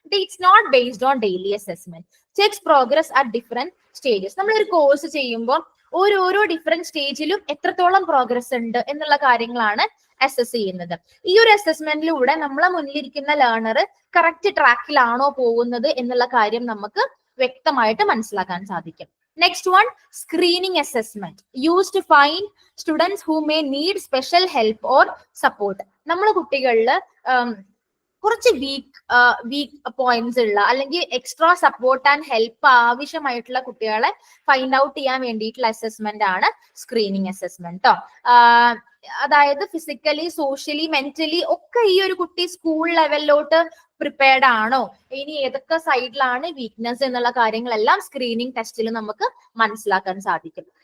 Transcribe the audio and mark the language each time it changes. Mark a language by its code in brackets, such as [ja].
[en] It's not based on daily assessment. Checks progress at different stages. [ml] നമ്മളൊരു course ചെയ്യുമ്പോൾ ഓരോ different സ്റ്റേജിലും എത്രത്തോളം progress ഉണ്ട് എന്നുള്ള കാര്യങ്ങളാണ് അസസ് ചെയ്യുന്നത്. ഈ ഒരു അസസ്മെന്റിലൂടെ നമ്മളെ മുന്നിലിരിക്കുന്ന ലേണർ കറക്റ്റ് ട്രാക്കിലാണോ പോകുന്നത് എന്നുള്ള കാര്യം നമുക്ക് വ്യക്തമായിട്ട് മനസ്സിലാക്കാൻ സാധിക്കും. [en] Next one, screening assessment used to find students who may need special help or support. [ml] നമ്മളെ കുട്ടികളിൽ കുറച്ച് വീക്ക് പോയിന്റ്സ് ഉള്ള അല്ലെങ്കിൽ [en] extra support and help [ml] ആവശ്യമായിട്ടുള്ള കുട്ടികളെ ഫൈൻഡ് ഔട്ട് ചെയ്യാൻ വേണ്ടിയിട്ടുള്ള അസസ്മെന്റ് ആണ് സ്ക്രീനിങ് അസസ്മെന്റ് കേട്ടോ. അതായത് ഫിസിക്കലി, സോഷ്യലി, മെന്റലി ഒക്കെ ഈ ഒരു കുട്ടി സ്കൂൾ ലെവലിലോട്ട് പ്രിപ്പയർഡ് ആണോ, ഇനി ഏതൊക്കെ സൈഡിലാണ് വീക്ക്നെസ് എന്നുള്ള കാര്യങ്ങളെല്ലാം സ്ക്രീനിങ് ടെസ്റ്റിൽ നമുക്ക് മനസ്സിലാക്കാൻ സാധിക്കും.